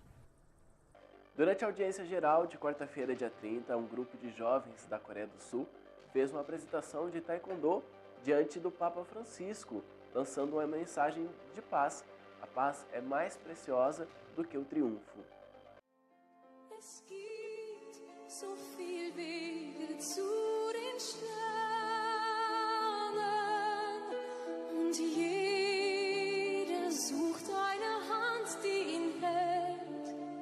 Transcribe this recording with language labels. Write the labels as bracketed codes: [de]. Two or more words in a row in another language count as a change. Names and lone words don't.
[pt] Durante a audiência geral de quarta-feira, dia 30, um grupo de jovens da Coreia do Sul fez uma apresentação de taekwondo diante do Papa Francisco, lançando uma mensagem de paz. A paz é mais preciosa do que o triunfo. [de] Es gibt so viel Wege zu den Sternen und jeder sucht eine Hand, die ihn hält.